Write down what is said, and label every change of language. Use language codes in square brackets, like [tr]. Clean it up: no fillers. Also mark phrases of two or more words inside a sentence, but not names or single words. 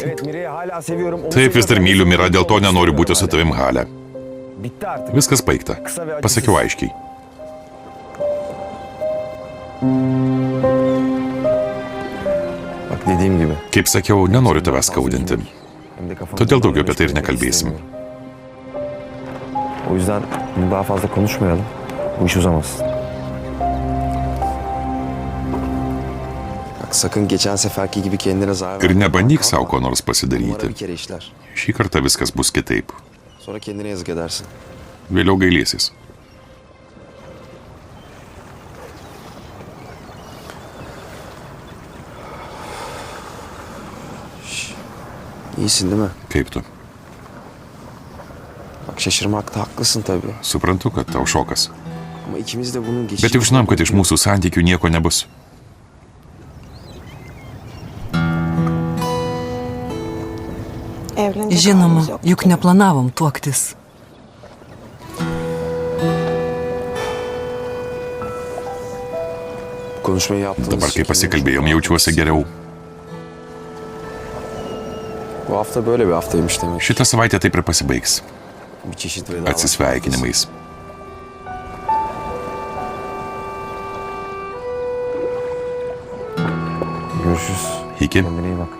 [tr] Mire'yi hala seviyorum. Onu [lt] Taip, vis dar [tr] seviyorum. [lt] myliu Mirą, dėl to nenoriu būti su tavim, Hale. [tr] Bitti artık. [lt] Viskas baigta. Pasakiau aiškiai. [tr] Bak dediğim gibi. [lt] Kaip sakiau, nenoriu tavęs skaudinti. [tr] Hem de kafamı [lt] Todėl daugiau apie tai ir [tr] karıştırmak [lt] nekalbėsim. [tr] istemiyorum. O yüzden bunu daha fazla konuşmayalım. Bu iş uzamasın. Bak sakın geçen seferki gibi kendine zarar [lt] Ir [tr] verme. [lt] nebandyk savo ko nors [tr] Numara [lt] pasidaryti. [tr] bir kere işler. [lt] Šį kartą viskas bus kitaip. [tr] Sonra kendine yazık edersin. [lt] Vėliau gailėsis. [tr] İyisin değil mi? [lt] Kaip tu? [tr] Bak şaşırmakta haklısın tabii. [lt] Suprantu, kad tau šokas. [tr] Ama ikimiz de bunun [lt] Bet juk žinom, kad iš mūsų santykių nieko nebus. [tr] Evlenecek [lt] Žinoma, [tr] halimiz yok. [lt] juk neplanavom tuoktis. [tr] konuşmayı yaptığımız [lt] Dabar, [tr] için [lt] kai pasikalbėjom, jaučiuosi geriau. [tr] Bu hafta böyle bir haftaymış demek. [lt] Šitą savaitę taip ir pasibaigs. [tr] Bir çeşit veda. [lt] Atsisveikinimais. [tr] Görüşürüz. [lt] Iki. [tr] Kendine iyi bak.